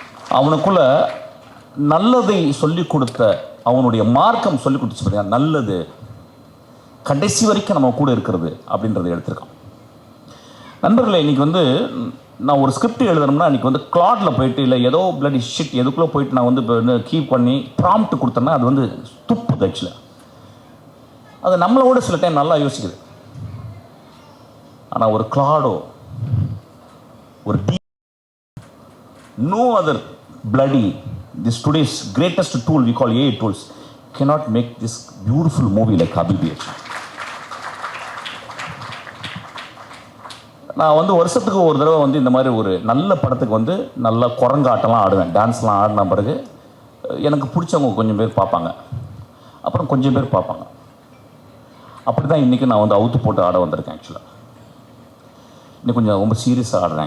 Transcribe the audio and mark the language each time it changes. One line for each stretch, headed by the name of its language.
Tamil: அவனுக்குள்ள நல்லதை சொல்லிக் கொடுத்த, அவனுடைய மார்க்கம் சொல்லிக் கொடுத்து பார்த்தீங்கன்னா, நல்லது கடைசி வரைக்கும் நம்ம கூட இருக்கிறது அப்படின்றத எடுத்திருக்கான். நண்பர்களே, இன்னைக்கு வந்து நான் ஒரு ஸ்கிரிப்ட் எழுதணும்னா இன்னைக்கு வந்து கிளாட்ல போயிட்டு இல்லை ஏதோ பிளடி ஷிட் எதுக்குள்ளே போயிட்டு நான் வந்து கீப் பண்ணி ப்ராம்ப்ட் கொடுத்தேன்னா அது வந்து துப்புது. ஆக்சுவலாக அது நம்மளோட சில டைம் நல்லா யோசிக்குது. ஆனால் ஒரு கிளாடோ, ஒரு
English: no other bloody, this today's greatest tool we call AI tools cannot make this beautiful movie like Habibi.
Tamil: நான் வந்து வருஷத்துக்கு ஒரு தடவை வந்து இந்த மாதிரி ஒரு நல்ல படத்துக்கு வந்து நல்ல குரங்காட்டெல்லாம் ஆடுவேன். டான்ஸ்லாம் ஆடின பிறகு எனக்கு பிடிச்சவங்க கொஞ்சம் பேர் பார்ப்பாங்க, அப்புறம் கொஞ்சம் பேர் பார்ப்பாங்க. அப்படி தான் இன்றைக்கி நான் வந்து அவுத்து போட்டு ஆட வந்திருக்கேன். ஆக்சுவலாக இன்னும் கொஞ்சம் ரொம்ப சீரியஸாக ஆடுறேன்.